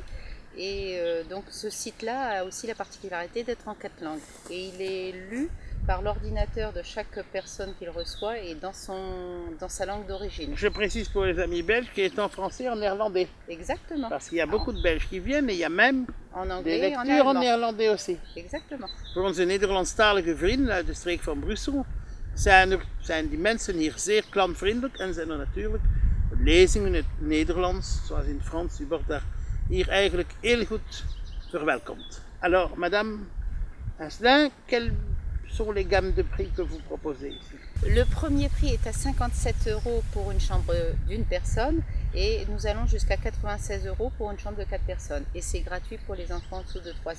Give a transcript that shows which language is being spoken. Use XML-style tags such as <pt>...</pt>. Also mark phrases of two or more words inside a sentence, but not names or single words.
<fr>Et donc ce site-là a aussi la particularité d'être en 4 langues. Et il est lu par l'ordinateur de chaque personne qu'il reçoit et dans sa langue d'origine. Je précise pour les amis belges qu'il est en français et en néerlandais. Exactement. Parce qu'il y a beaucoup de Belges qui viennent et il y a même en anglais des et en lectures en allemand. néerlandais aussi. Exactement.</fr> <nl>Voor onze Nederlandstalige vrienden uit de streek van Brussel zijn die mensen hier zeer klantvriendelijk en zijn er natuurlijk lezingen in het Nederlands, zoals in het Frans. U wordt daar hier eigenlijk heel goed verwelkomd.</nl> <fr>Alors, Madame Asselin, quelles sont les gammes de prix que vous proposez ici? Le premier prix est à 57 € pour une chambre d'une personne et nous allons jusqu'à 96 € pour une chambre de 4 personnes. Et c'est gratuit pour les enfants en dessous de 3 ans.</fr>